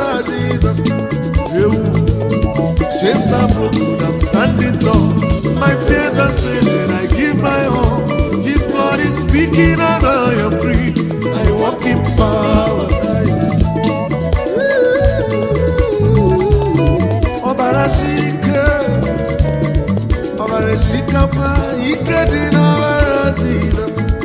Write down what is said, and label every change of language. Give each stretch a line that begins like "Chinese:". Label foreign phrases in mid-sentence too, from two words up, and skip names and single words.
English: Jesus. Ewu. Chains are broken, I'm standing tall. My fears are fading, I give my all. His blood is speaking and I am free. I walk in power.
Igbo: Ọbara siri ike, ọbara siri ike, ike dị n'ọbara Jizọs.